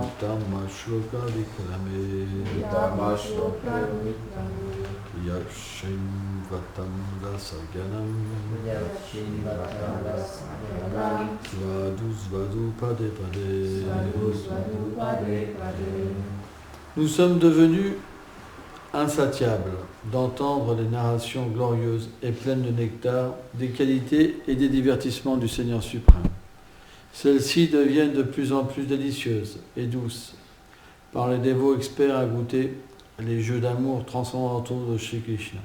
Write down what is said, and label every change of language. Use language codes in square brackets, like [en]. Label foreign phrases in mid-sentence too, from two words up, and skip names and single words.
[sa] Uttama Vikrame Uttama Yakshim Vatam Rasaganam Svadu Pade Pade. [fr] Nous sommes devenus insatiables d'entendre les narrations glorieuses et pleines de nectar, des qualités et des divertissements du Seigneur suprême. Celles-ci deviennent de plus en plus délicieuses et douces par les dévots experts à goûter les jeux d'amour transcendantaux de Shri Krishna.